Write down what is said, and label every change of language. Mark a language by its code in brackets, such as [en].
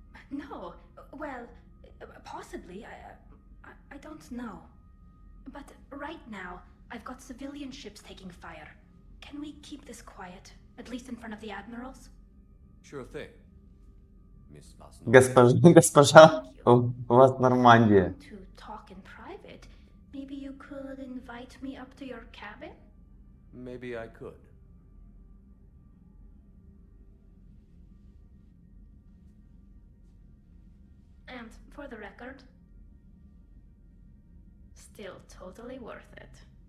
[en] No. Well, possibly. I don't know. But right now, I've got civilian ships taking fire. Can we keep this quiet? At least in front of the admirals? Sure thing. Miss Vast. [ru] Госпожа, у вас Нормандия. [en] To talk in private, maybe you could invite me up to your cabin? Maybe I could. And for the record, still totally worth it.